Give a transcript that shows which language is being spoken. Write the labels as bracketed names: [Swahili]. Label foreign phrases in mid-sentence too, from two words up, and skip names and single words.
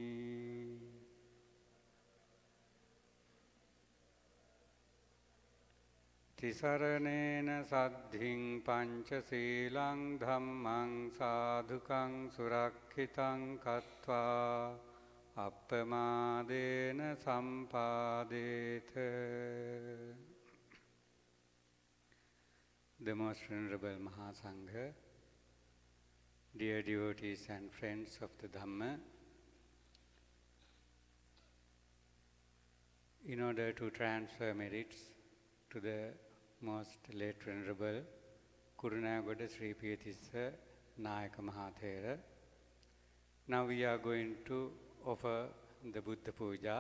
[Pali] Tisaranena saddhiṃ pañcasīlaṃ dhammaṃ sādhukaṃ surakkhitāṃ kattvā appamādena sampādeta. [English] The Most Venerable Mahasangha, dear devotees and friends of the Dhamma, in order to transfer merits to the Most Late Venerable Kurunagoda Sri Piyatissa Nayaka Mahathera, now we are going to offer the [Pali] Buddha Puja.